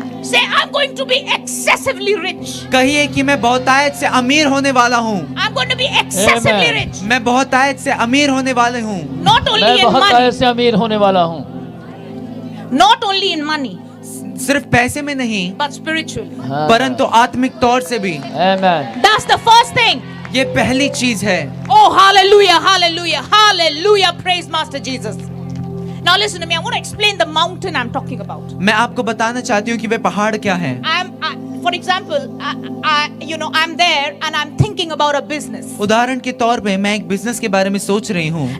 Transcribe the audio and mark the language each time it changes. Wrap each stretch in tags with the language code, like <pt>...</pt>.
<en>Say, I'm going to be excessively rich.</en> <hi>कहिए कि मैं बहुतायत से अमीर होने वाला हूँ।</hi> <en>I'm going to be excessively Amen. rich.</en> <hi>मैं बहुतायत से अमीर होने वाले हूँ।</hi> <en>Not only</en> <hi>मैं</hi> <en>in</en> <hi>बहुत</hi> <en>money.</en> <hi>ऐसे अमीर होने वाला हूँ।</hi> <en>Not only in money,</en> <hi>सिर्फ पैसे में नहीं,</hi> <en>but spiritually.</en> <hi>हाँ। परंतु आत्मिक तौर से भी।</hi> <en>Amen. That's the first thing.</en> <hi>ये पहली चीज है।</hi> <en>Oh, hallelujah, hallelujah, hallelujah. Praise Master Jesus. Now listen to me. I want to explain the mountain I'm talking about.</en> <hi>मैं आपको बताना चाहती हूँ कि वे पहाड़ क्या हैं।</hi> <en>For example, I'm there and I'm thinking about a business.</en> <hi>उदाहरण के तौर पे मैं एक बिजनेस के बारे में सोच रही हूँ</hi>